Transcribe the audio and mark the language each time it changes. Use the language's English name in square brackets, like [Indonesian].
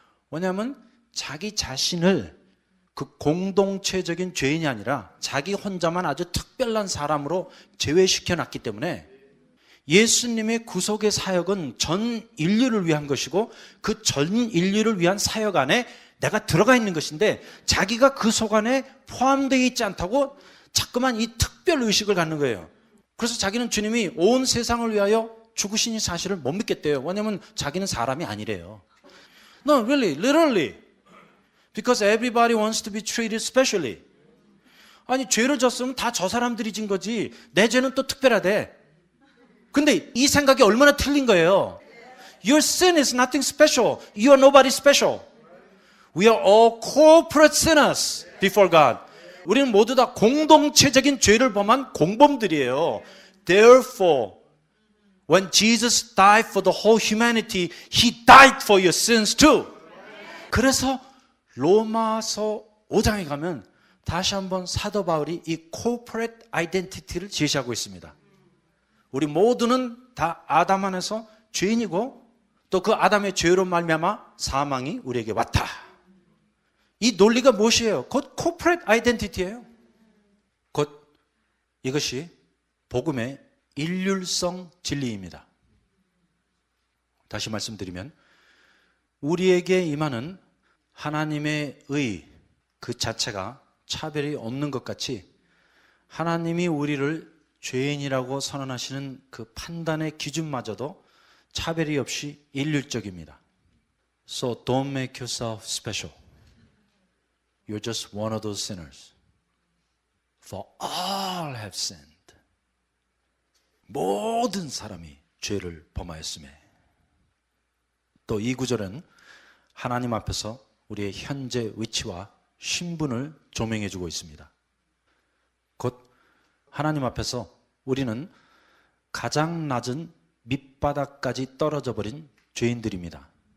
[Korean] 왜냐하면 자기 자신을 그 공동체적인 죄인이 아니라 자기 혼자만 아주 특별한 사람으로 제외시켜놨기 때문에 예수님의 구속의 사역은 전 인류를 위한 것이고 그 전 인류를 위한 사역 안에 내가 들어가 있는 것인데 자기가 그 속 안에 포함되어 있지 않다고 자꾸만 이 특별 의식을 갖는 거예요. 그래서 자기는 주님이 온 세상을 위하여 죽으신 이 사실을 못 믿겠대요. 왜냐하면 자기는 사람이 아니래요. [English] No, really, literally. Because everybody wants to be treated specially. [Korean] 아니 죄를 졌으면 다 저 사람들이 진 거지 내 죄는 또 특별하대. 근데 이 생각이 얼마나 틀린 거예요. [English] Your sin is nothing special. You are nobody special. We are all corporate sinners before God. [Korean] 우리는 모두 다 공동체적인 죄를 범한 공범들이에요. [English] Therefore, when Jesus died for the whole humanity, He died for your sins too. [Korean] 그래서 로마서 5장에 가면 다시 한번 사도 바울이 이 corporate identity를 제시하고 있습니다. 우리 모두는 다 아담 안에서 죄인이고 또 그 아담의 죄로 말미암아 사망이 우리에게 왔다. 이 논리가 무엇이에요? 곧 corporate identity예요. 곧 이것이 복음의 일률성 진리입니다. 다시 말씀드리면 우리에게 임하는 하나님의 의 그 자체가 차별이 없는 것 같이 하나님이 우리를 죄인이라고 선언하시는 그 판단의 기준마저도 차별이 없이 일률적입니다. [English] So don't make yourself special. You're just one of those sinners. For all have sinned. [Korean] 모든 사람이 죄를 범하였으며. 또 이 구절은 하나님 앞에서 우리의 현재 위치와 신분을 조명해 주고 있습니다. 곧 하나님 앞에서 우리는 가장 낮은 밑바닥까지 떨어져 버린 죄인들입니다.